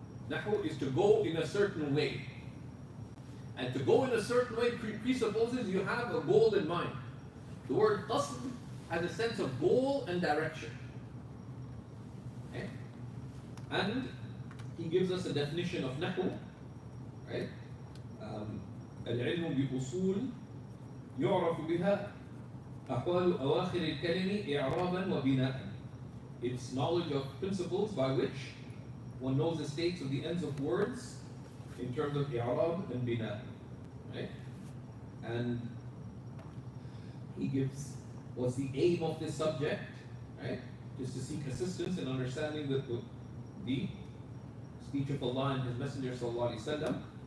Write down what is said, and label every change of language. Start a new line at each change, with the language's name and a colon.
English: Nahu is to go in a certain way. And to go in a certain way presupposes you have a goal in mind. The word qasd has a sense of goal and direction. Okay? And he gives us a definition of nahu, right?
Arabic: العلم بأصول يعرف بها أحوال أواخر الكلم إعرابا وبناء.
English: It's knowledge of principles by which one knows the states of the ends of words in terms of i'rab and bina, right? And he gives what's the aim of this subject, right? Just to seek assistance in understanding the speech of Allah and His Messenger sallallahu alaihi wasallam.